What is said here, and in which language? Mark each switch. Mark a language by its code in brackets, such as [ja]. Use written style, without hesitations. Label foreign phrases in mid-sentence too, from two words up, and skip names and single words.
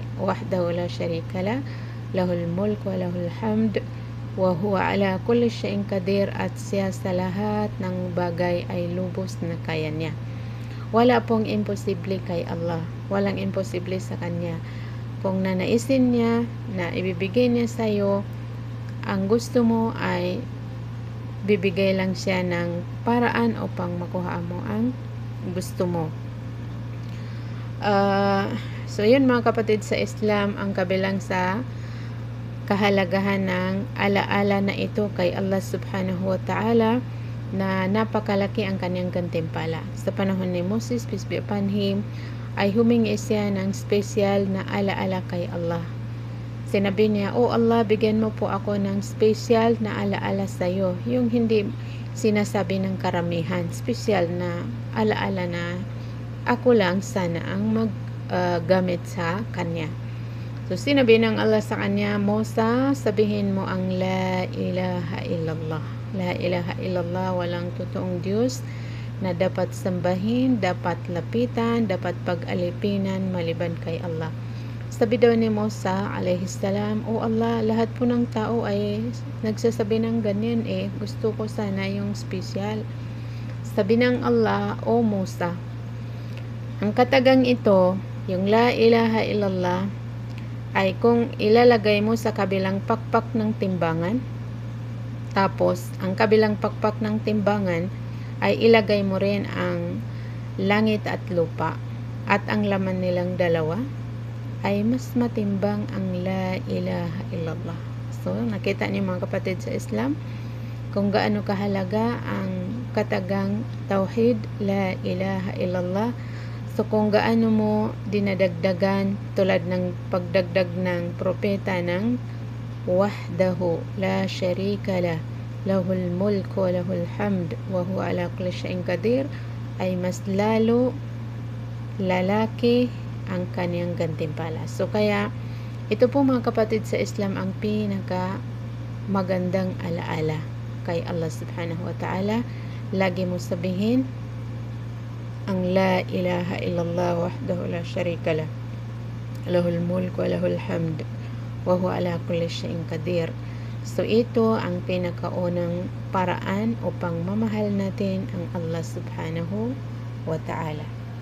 [ar] وحده لا شريك له، له الملك وله الحمد، وهو على كل شيء قدير, [tl] at siya sa lahat ng bagay ay lubos na kaya niya. Wala pong imposible kay Allah. Walang imposible sa Kanya. Kung nanaisin niya na ibibigay niya sa iyo, ang gusto mo ay bibigay lang siya ng paraan upang makuha mo ang gusto mo. So yun mga kapatid sa Islam, ang kabilang sa kahalagahan ng alaala na ito kay Allah [ar] سبحانه وتعالى, [tl] na napakalaki ang kanyang gantimpala. Sa panahon ni Moses, [en] peace be upon him, [tl] ay humingi siya ng special na alaala kay Allah. Sinabi niya, "O Allah, bigyan mo po ako ng special na alaala sa iyo." Yung hindi sinasabi ng karamihan, special na alaala na ako lang sana ang maggamit sa kanya. So sinabi ng Allah sa kanya, "Musa, sabihin mo ang [ar] لا إله إلا الله." لا إله إلا الله, [tl] walang totoong Diyos na dapat sambahin, dapat lapitan, dapat pag-alipinan maliban kay Allah. Sabi daw ni Musa alayhisalam, "O Allah, lahat po ng tao ay nagsasabi ng ganyan gusto ko sana yung special." Sabi ng Allah, "O Musa, ang katagang ito, yung [ar] لا إله إلا الله, [tl] ay kung ilalagay mo sa kabilang pakpak ng timbangan, tapos ang kabilang pakpak ng timbangan ay ilagay mo rin ang langit at lupa, at ang laman nilang dalawa, ay mas matimbang ang [ar] لا إله إلا الله." [tl] So nakita niyo mga kapatid sa Islam kung gaano kahalaga ang katagang tauhid, [ar] لا إله إلا الله. [tl] So kung gaano mo dinadagdagan, tulad ng pagdagdag ng propeta ng [ar] وحده لا شريك له، له الملك وله الحمد، وهو على كل شيء قدير, [tl] ay mas lalo lalaki ang kaniyang gantimpala. So kaya ito po mga kapatid sa Islam ang pinaka magandang alaala kay Allah [ar] سبحانه وتعالى. [tl] Lagi mo sabihin ang [ar] لا إله إلا الله وحده لا شريك له، له الملك وله الحمد، وهو على كل شيء قدير. [tl] So ito ang pinakaunang paraan upang mamahal natin ang Allah [ar] سبحانه وتعالى.